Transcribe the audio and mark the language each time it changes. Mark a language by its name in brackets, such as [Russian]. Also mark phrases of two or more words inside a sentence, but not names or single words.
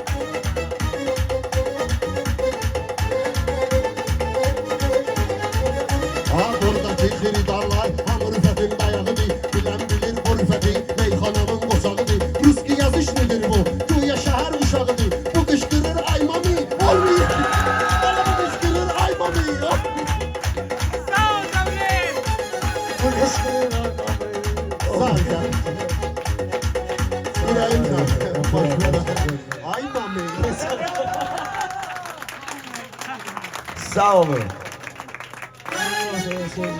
[Azerbaijani] Ha buradaki xiridarlar hamı rüfətin dayağıdır. Bilən bilir bu rüfəti meyxananın qoşağıdır. Ruski yazış nedir bu? Güya şəhər uşağıdır. Bu qışqırır ay mami olmayıb. Bana bu qışqırır ay mami. Sağ ol Cəmil. Bu qışqırır adamı. [Turkish] Sağ ol sen. Yüreğim sen. Boş ver. [Azerbaijani] Ay mami. Sağ olun.